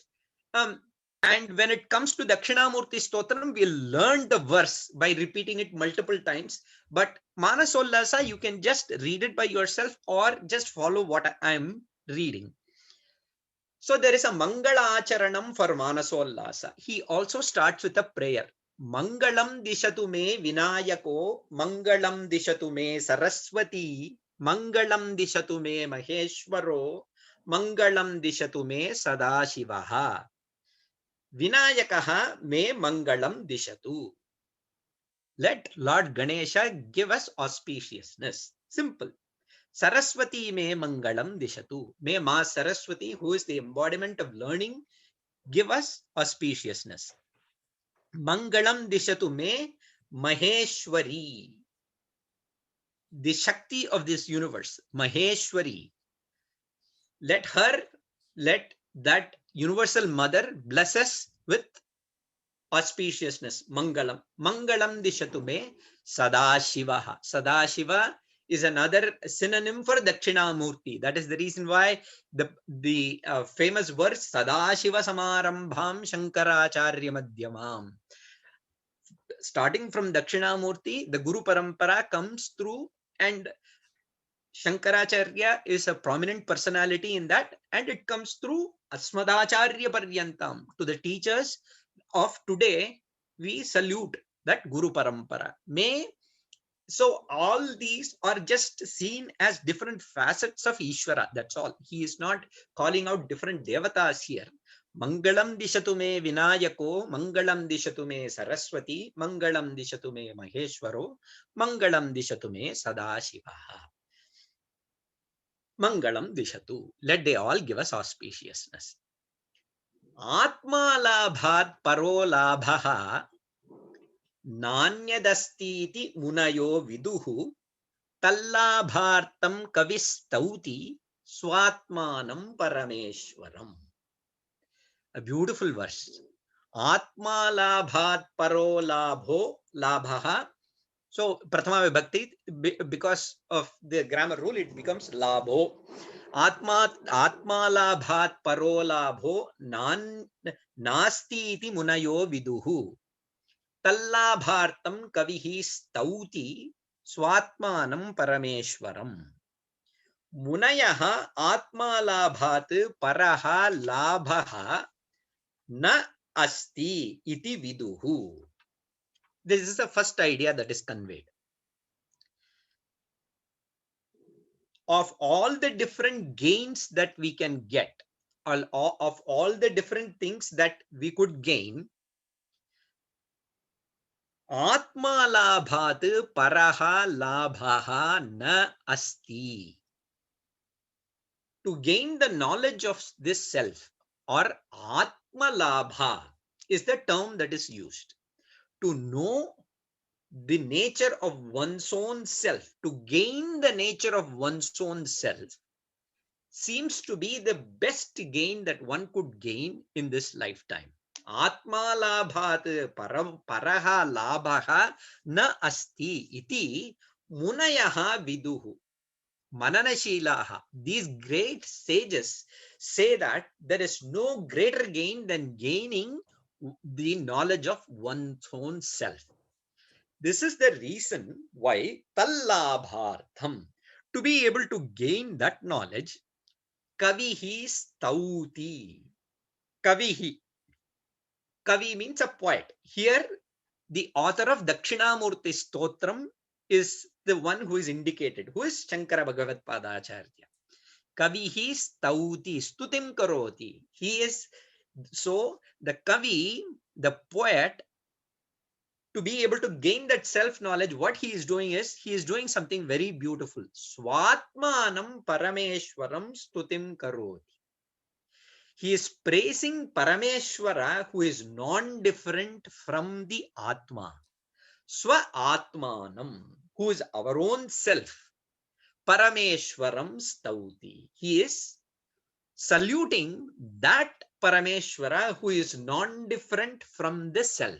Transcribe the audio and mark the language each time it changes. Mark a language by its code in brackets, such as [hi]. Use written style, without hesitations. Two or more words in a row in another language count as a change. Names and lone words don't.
[en] And when it comes to Dakshinamurti Stotram, we'll learn the verse by repeating it multiple times. But Manasollasa, you can just read it by yourself or just follow what I'm reading. So there is a [sa] मङ्गल आचरणम् [en] for Manasollasa. He also starts with a prayer. [sa] मङ्गलं दिशतु मे विनायको मङ्गलं दिशतु मे सरस्वती मङ्गलं दिशतु मे महेश्वरो मङ्गलं दिशतु मे सदाशिवः. विनायकः मे मङ्गलं दिशतु. [en] Let Lord Ganesha give us auspiciousness. Simple. [sa] सरस्वती मे मङ्गलं दिशतु. [en] May Ma Saraswati, who is the embodiment of learning, give us auspiciousness. [sa] मङ्गलं दिशतु मे माहेश्वरी. [en] The Shakti of this universe, Maheshwari. Let that universal mother bless us with auspiciousness. [sa] मङ्गलम्. मङ्गलं दिशतु मे सदाशिवः. [en] Sadashiva is another synonym for Dakshinamurti. That is the reason why the famous verse [sa] सदाशिव समारम्भां शङ्कराचार्य मध्यमाम्. [en] Starting from Dakshinamurti, the [sa] गुरु परम्परा [en] comes through, and Shankaracharya is a prominent personality in that, and it comes through [sa] अस्मदाचार्य पर्यन्ताम्. [en] To the teachers of today, we salute that [sa] गुरु परम्परा. [en] May So all these are just seen as different facets of Ishvara. That's all. He is not calling out different devatas here. [sa] मङ्गलं दिशतु मे विनायको मङ्गलं दिशतु मे सरस्वती मङ्गलं दिशतु मे महेश्वरो मङ्गलं दिशतु मे सदाशिवः. मङ्गलं दिशतु. [en] Let they all give us auspiciousness. [sa] आत्म लाभात् परो लाभः नान्यदस्तीति मुनयो विदुः तल्लाभार्थं कविस्तौति स्वात्मानं परमेश्वरम्. [en] A beautiful verse. [sa] आत्म लाभात् परो लाभो लाभः. [en] So [sa] प्रथमा विभक्ति, [en] because of the grammar rule, it becomes labho. [sa] आत्म लाभात् परो लाभो नास्ति इति मुनयो विदुः. तल्लाभार्थं कविः स्तौति स्वात्मानं परमेश्वरम्. मुनयः आत्मलाभात् परः लाभः न अस्ति इति विदुः. [en] This is the first idea that is conveyed. Of all the different gains that we can get, of all the different things that we could gain, [sa] आत्म लाभात् परः लाभः न अस्ति. [en] To gain the knowledge of this self, or [sa] आत्म लाभ [en] is the term that is used. To know the nature of one's own self, to gain the nature of one's own self, seems to be the best gain that one could gain in this lifetime. [sa] आत्म लाभात् परः लाभः न अस्ति इति मुनयः विदुः. मननशीलाः. [en] These great sages say that there is no greater gain than gaining the knowledge of one's own self. This is the reason why tallabhartham, to be able to gain that knowledge, [sa] कविः स्तौति. कविः. [en] Kavi means a poet. Here, the author of Dakshinamurti Stotram is the one who is indicated, who is Shankara Bhagavad Padacharya. [sa] कविः स्तौति स्तुतिं करोति. [en] He is, so the Kavi, the poet, to be able to gain that self-knowledge, what he is doing is, he is doing something very beautiful. [sa] स्वात्मानं परमेश्वरं स्तुतिं करोति. [en] He is praising Parameshwara, who is non-different from the Atma. [sa] स्व आत्मानम्, [en] who is our own self. [sa] परमेश्वरं स्तौति. [en] He is saluting that Parameshwara who is non-different from the self.